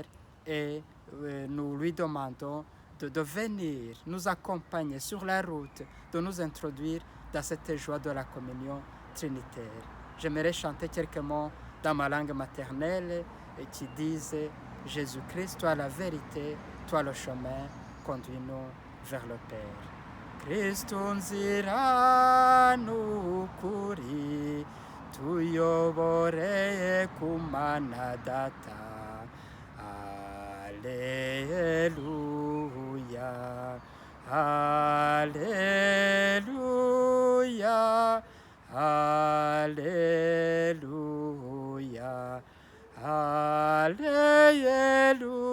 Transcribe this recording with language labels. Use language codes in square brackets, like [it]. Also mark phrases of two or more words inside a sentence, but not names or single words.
[fr] Et nous lui demandons de venir nous accompagner sur la route, de nous introduire dans cette joie de la communion trinitaire. J'aimerais chanter quelques mots dans ma langue maternelle qui disent « Jésus-Christ, toi la vérité, toi le chemin, conduis-nous vers le Père. [rw] » Kristu nzira n'ukuri, tuyoboreye ku Mana Data. [fr] Alléluia, Alléluia, Alléluia, Alléluia.